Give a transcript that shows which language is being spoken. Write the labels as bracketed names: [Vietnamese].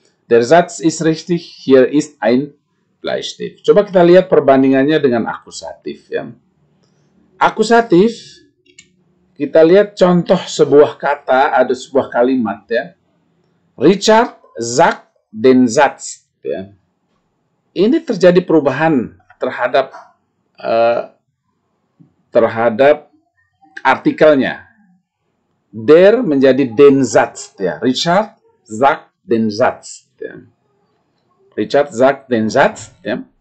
[German] Der Satz ist richtig, hier ist ein Bleistift. [Indonesian] Coba kita lihat perbandingannya dengan akusatif ya. Akusatif, kita lihat contoh sebuah kata, ada sebuah kalimat ya. [German] Richard sagt den Satz ya. [Indonesian] Ini terjadi perubahan terhadap artikelnya. Der menjadi den Satz ya. [German] Richard sagt den Satz ya. Richard sagt den Satz ya.